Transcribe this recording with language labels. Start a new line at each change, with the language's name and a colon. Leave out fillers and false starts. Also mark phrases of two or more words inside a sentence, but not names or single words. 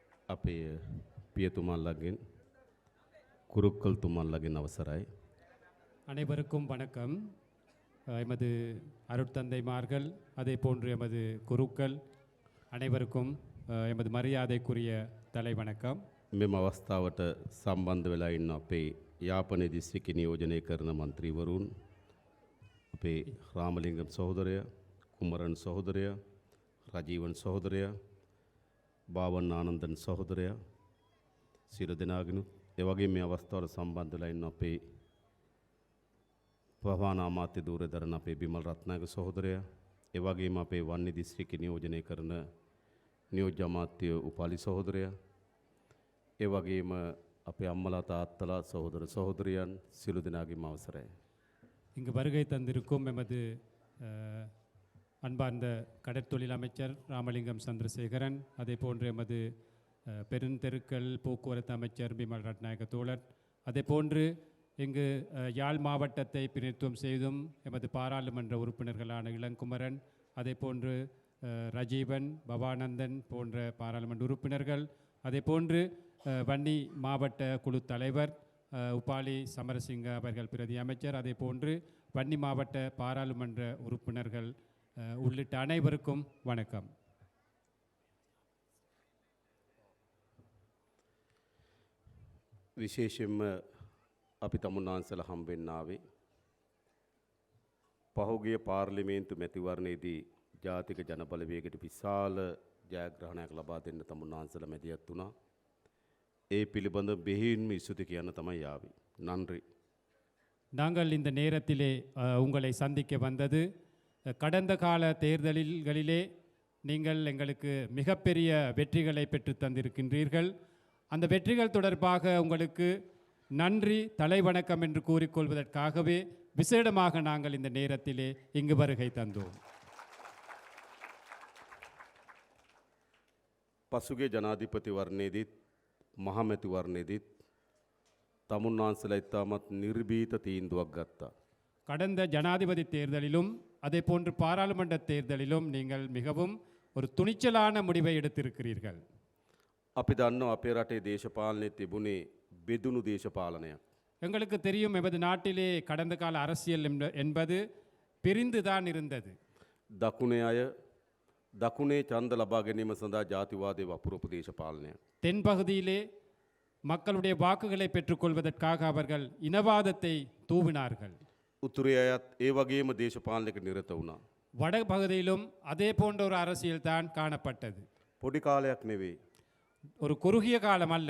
Sinhala: අපේ පියතුමල්ලගෙන් කුරුක්කල් තුමල්ලගෙන් අවසරයි.
Tamil: அனைவருக்கும் வணக்கம். எமது அருட்தந்தைமார்கள் அதே போன்று எமது குருக்கள் அனைவருக்கும் எமது மரியாதைக்குரிய தலை வணக்கம்.
Sinhala: මෙම අවස්ථාවට සම්බන්ධ වෙලා ඉන්න අපේ යාපනයේ දිස්ත්‍රික්ක නියෝජනය කරන මන්ත්‍රීවරුන්, අපේ රාමලිංගම් සහෝදරය, කුමරන් සහෝදරය, රජීවන් සහෝදරය, බාවන් ආනන්දන් සහෝදරය, සියලු දෙනාගෙනුත් ඒ වගේම මේ අවස්ථාවට සම්බන්ධ වෙලා ඉන්න අපේ ප්‍රධාන අමාත්‍ය ධූරදරන අපේ බිමල් රත්නායක සහෝදරයා, ඒ වගේම අපේ වන්නි දිස්ත්‍රික්කේ නියෝජනය කරන නියෝජ්‍ය අමාත්‍ය උපාලි සහෝදරයා, ඒ වගේම අපේ අම්මලා තාත්තලා සහෝදර සහෝදරියන් සියලු දෙනාගේම අවසරයි.
Tamil: இங்கு வருகை தந்திருக்கும் எமது அன்பார்ந்த கடற்தொழில் அமைச்சர் ராமலிங்கம் சந்திரசேகரன், அதே போன்று எமது பெருந்தெருக்கள் போக்குவரத்து அமைச்சர் பிமல் ரட்நாயக தோழர், அதே போன்று இங்கு யாழ் மாவட்டத்தை பிரதிநிதித்துவம் செய்தும் எமது பாராளுமன்ற உறுப்பினர்களான இளங்குமரன், அதே போன்று ரஜீவன், பவானந்தன் போன்ற பாராளுமன்ற உறுப்பினர்கள், அதே போன்று வன்னி மாவட்ட குழு தலைவர் உபாலி சமரசிங்க அவர்கள் பிரதி அமைச்சர், அதே போன்று வன்னி மாவட்ட பாராளுமன்ற உறுப்பினர்கள் உள்ளிட்ட அனைவருக்கும் வணக்கம்.
Sinhala: විශේෂයෙන්ම අපි තමුන්නාන්සල හම්බෙන්න ආවේ පහුගිය පාර්ලිමේන්තු මැතිවරණයේදී ජාතික ජනබලවේගයට විශාල ජයග්‍රහණයක් ලබා දෙන්න තමුන්නාන්සල මැදිහත් වුණා. ඒ පිළිබඳ බෙහෙවින්ම ස්තුති කියන්න තමයි ආවේ.
Tamil: நன்றி. நாங்கள் இந்த நேரத்திலே உங்களை சந்திக்க வந்தது, கடந்த கால தேர்தல்களிலே நீங்கள் எங்களுக்கு மிகப்பெரிய வெற்றிகளை பெற்று தந்திருக்கின்றீர்கள். அந்த வெற்றிகள் தொடர்பாக உங்களுக்கு நன்றி, தலைவணக்கம் என்று கூறிக்கொள்வதற்காகவே விசேடமாக நாங்கள் இந்த நேரத்திலே இங்கு வருகை தந்தோம்.
Sinhala: පසුගේ ජනාධිපතිවරණයේදීත් මහමැතිවරණයේදීත් තමුන්නාන්සලා ඉතාමත් නිර්භීත තීන්දුවක් ගත්තා.
Tamil: கடந்த ஜனாதிபதி தேர்தலிலும் அதே போன்று பாராளுமன்ற தேர்தலிலும் நீங்கள் மிகவும் ஒரு துணிச்சலான முடிவை எடுத்திருக்கிறீர்கள்.
Sinhala: අපි දන්නවා අපේ රටේ දේශපාලනයේ තිබුණේ බෙදුණු දේශපාලනයක්.
Tamil: எங்களுக்கு தெரியும், எமது நாட்டிலே கடந்த கால அரசியல் என்பது பிரிந்துதான் இருந்தது.
Sinhala: දකුණේ අය දකුණේ ඡන්ද ලබා ගැනීම සඳහා ජාතිවාදයේ වපුරපු දේශපාලනයක්.
Tamil: தென்பகுதியிலே மக்களுடைய வாக்குகளை பெற்றுக்கொள்வதற்காக அவர்கள் இனவாதத்தை தூவினார்கள்.
Sinhala: උතුරේ අයත් ඒ වගේම දේශපාලනයක නිරත වුණා.
Tamil: வடபகுதியிலும் அதே போன்ற ஒரு அரசியல் தான் காணப்பட்டது.
Sinhala: පොඩි කාලයක් නෙවෙයි.
Tamil: ஒரு குறுகிய காலம் அல்ல,